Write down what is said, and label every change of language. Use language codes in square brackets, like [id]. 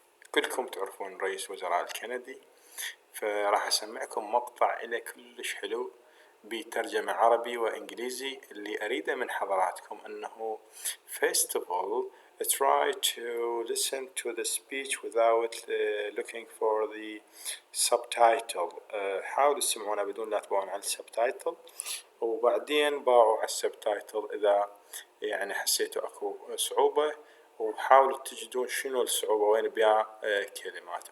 [ar] كلكم تعرفون رئيس وزراء الكندي، فراح أسمعكم مقطع إلى كلش حلو بترجمة عربي وإنجليزي. اللي أريده من حضراتكم أنه [en] first of all try to listen to the speech without looking for the subtitle. [ar] حاولوا تسمعونها بدون لا تبعون على السبتايتل، وبعدين باعوا على السبتايتل إذا يعني حسيتوا أكو صعوبة، وحاولوا تجدون شنو الصعوبة وين بيها كلمات.